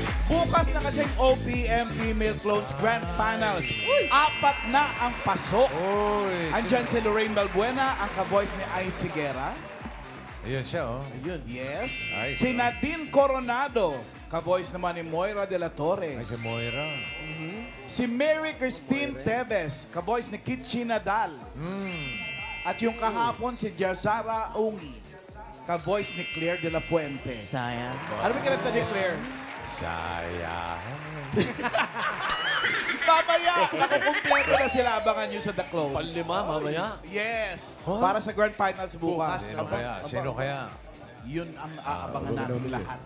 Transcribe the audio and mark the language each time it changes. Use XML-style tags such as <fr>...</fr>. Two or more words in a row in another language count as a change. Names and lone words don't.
<tl>Bukas na kasing OPM Female Clones Grand Finals. Apat na ang pasok. Uy, Andyan si Lorraine Balbuena, ang ka-voice ni Ice Higuera. Ayun siya, oh. Yes. Ice. Si Nadine Coronado, ka-voice naman ni Moira de la Torre. Ay, si Moira. Si Mary Christine Tevez, ka-voice ni Kitchi Nadal. At yung kahapon, si Jazara Ungi, ka-voice ni Claire de la Fuente. Sayang. Ano ba kinanta ni Claire? Sayang. Mamaya, nakukumpleto na sila. Abangan nyo sa The Close. Panlima, mamaya. Yes. Para sa Grand Finals bukas. Sino kaya? Sino kaya? Yun ang aabangan natin lahat.</tl>